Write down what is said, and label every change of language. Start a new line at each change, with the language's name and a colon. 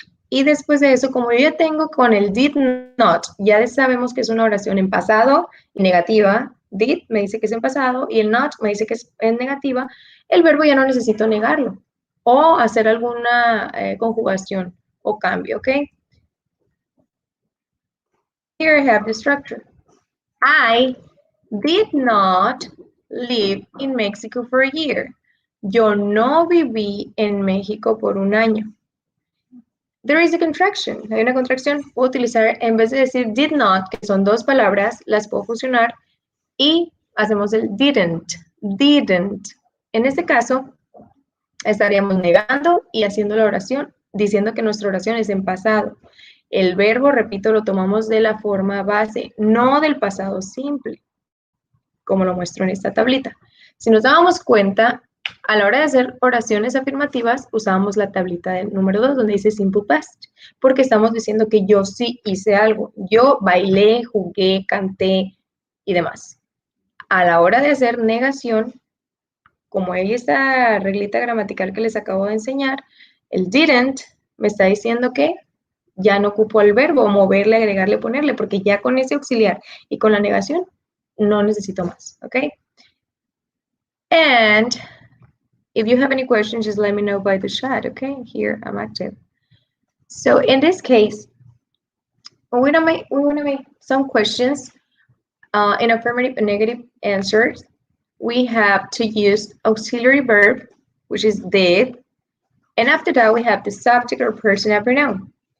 Spanish: Y después de eso, como yo ya tengo con el did not, ya sabemos que es una oración en pasado y negativa. Did me dice que es en pasado y el not me dice que es en negativa. El verbo ya no necesito negarlo o hacer alguna conjugación o cambio, ¿ok?
English: Here I have the structure. I did not live in Mexico for a year.
Spanish: Yo no viví en México por un año.
English: There is a contraction.
Spanish: Hay una contracción. Puedo utilizar, en vez de decir did not, que son dos palabras, las puedo fusionar y hacemos el didn't. Didn't. En este caso, estaríamos negando y haciendo la oración, diciendo que nuestra oración es en pasado. El verbo, repito, lo tomamos de la forma base, no del pasado simple, como lo muestro en esta tablita. Si nos dábamos cuenta, a la hora de hacer oraciones afirmativas, usábamos la tablita del número 2, donde dice simple past, porque estamos diciendo que yo sí hice algo. Yo bailé, jugué, canté y demás. A la hora de hacer negación, como hay esta reglita gramatical que les acabo de enseñar, el didn't me está diciendo que ya no ocupo el verbo, moverle, agregarle, ponerle, porque ya con ese auxiliar y con la negación no necesito más, ¿ok?
English: And if you have any questions, just let me know by the chat, okay? Here, I'm active. So in this case, we want to make some questions in affirmative and negative answers. We have to use auxiliary verb, which is did, and after that we have the subject or personal pronoun.